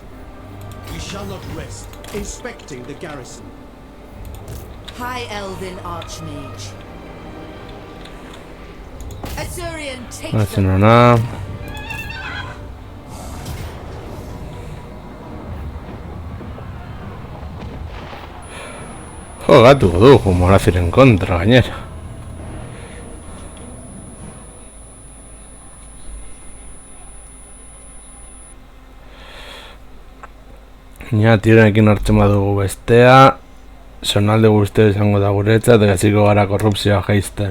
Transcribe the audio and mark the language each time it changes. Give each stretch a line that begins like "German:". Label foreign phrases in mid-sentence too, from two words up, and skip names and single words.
English: We shall not rest, inspecting the garrison. High Elven Archmage. Azurian, take
Spanish: No hace
English: them.
Spanish: nada.
Basque: Jogatuko dugu Moraziren kontra gainera. Ja, tironekin hartzen badugu bestea, zonalde guztia izango da guretzat, eta hasiko gara korrupzioa jaisten.